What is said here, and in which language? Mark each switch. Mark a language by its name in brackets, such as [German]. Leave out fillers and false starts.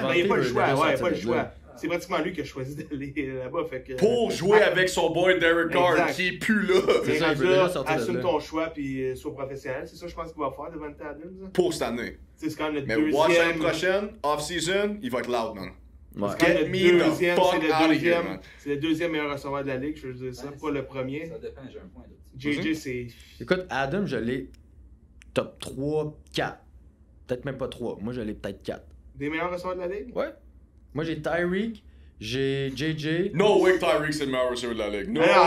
[French] Il n'y a pas le choix, ouais, pas le choix. C'est pratiquement lui qui a choisi d'aller là-bas. Pour jouer avec son boy Derek Carr, qui est plus là. C'est ça, il veut déjà sortir assume ton choix puis sois professionnel. C'est ça, je pense qu'il va faire Davante Adams. Pour cette année. C'est quand même le mais deuxième. watch l'année prochaine, off-season, il va être loud, man. Ouais. [English] Get me the fuck out of here, man. [French] C'est le deuxième meilleur receveur de la ligue, je veux dire ça, pas le premier. Ça dépend, j'ai un point là. JJ, c'est... Écoute, Adam, je l'ai top 3, 4. Peut-être même pas 3. Moi, je l'ai peut-être 4. Des meilleurs receveurs de la ligue? Ouais. Moi, j'ai Tyreek, j'ai JJ. [English] No way [French] Tyreek, c'est le meilleur receveur de la ligue. No.